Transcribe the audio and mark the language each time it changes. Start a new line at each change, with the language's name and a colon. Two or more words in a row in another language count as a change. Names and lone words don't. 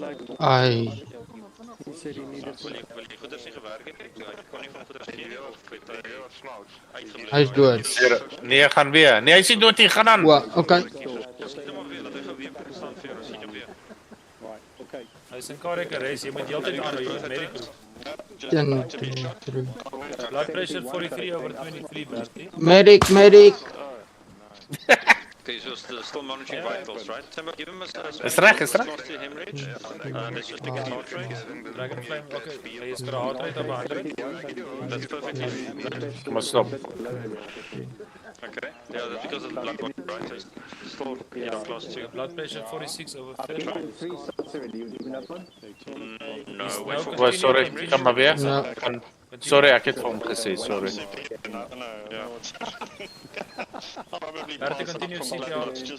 Afrikaans: Ai. Hy is dood. Nee, hy gaan weer. Nee, hy is nie dood nie, gaan aan. Okay. Hy is in
English: cardiac arrest,
Afrikaans: jy moet heeltyd aan, jy moet medic roep. 1, 2, 3.
English: Blood pressure 43/23, Bertie. Medic. Okay, so still monitoring vitals, right? Timber, give him a
Afrikaans: Is reg.
English: hemorrhage. Let's just take his heart rate. Dragonfly, okay.
Afrikaans: Hy is
English: heart rate of 100. That's perfectly.
Afrikaans: Kom maar stop. Okay.
English: Yeah, that's because of the blood work, right? So it's still, class 2. Blood pressure 46/30. No, Sorry,
Afrikaans: kan maar weer. Sorry, ek het vir hom gesê, sorry.
English: Bertie, continue CPR.